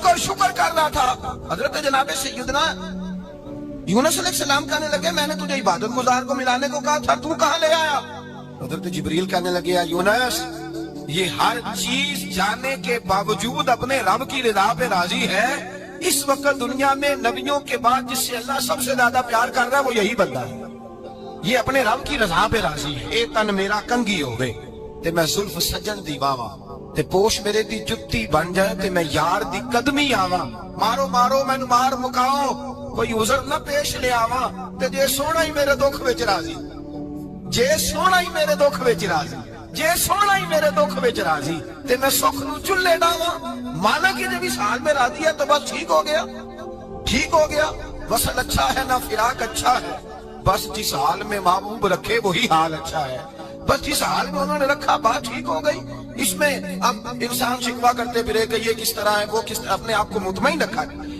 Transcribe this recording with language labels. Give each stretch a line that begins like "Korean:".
Urdu: شکر کر رہا تھا. حضرت جناب سیدنا یونس علیہ السلام کہنے لگے میں نے تجھے عبادت گزار کو ملانے کو کہا تھا, تو کہاں لے آیا؟ حضرت جبریل کہنے لگے یا یونس, یہ ہر چیز جانے کے باوجود اپنے رب کی رضا پہ راضی ہے. اس وقت دنیا میں نبیوں کے بعد جس سے اللہ سب سے زیادہ پیار کر رہا ہے وہ یہی بندہ ہے. یہ اپنے رب کی رضا پہ راضی ہے.
Punjabi: اے تن میرا کنگھی ہوئے تے میں زلف سجن دی واواں, تے پوش میرے دی جتی بن جائے تے میں یار دی قدمی آواں. مارو مینوں مار مکاؤ, کوئی عذر نہ پیش لے آواں, تے جے سونا ہی میرے دکھ وچ راضی, جے سونا ہی میرے دکھ وچ راضی, جے سونا ہی میرے دکھ وچ راضی, تے میں سکھ نو چلے ڈاواں.
Urdu: مانا کہ جب اس حال میں راضی ہے تو بس ٹھیک ہو گیا. وصل اچھا ہے نہ فراق اچھا ہے, بس جس حال میں محبوب رکھے وہی حال اچھا ہے. بس جس حال میں انہوں نے رکھا بات ٹھیک ہو گئی. اس میں اب انسان شکوا کرتے پھرے کہ یہ کس طرح ہے, وہ کس طرح, اپنے آپ کو مطمئن رکھا ہے.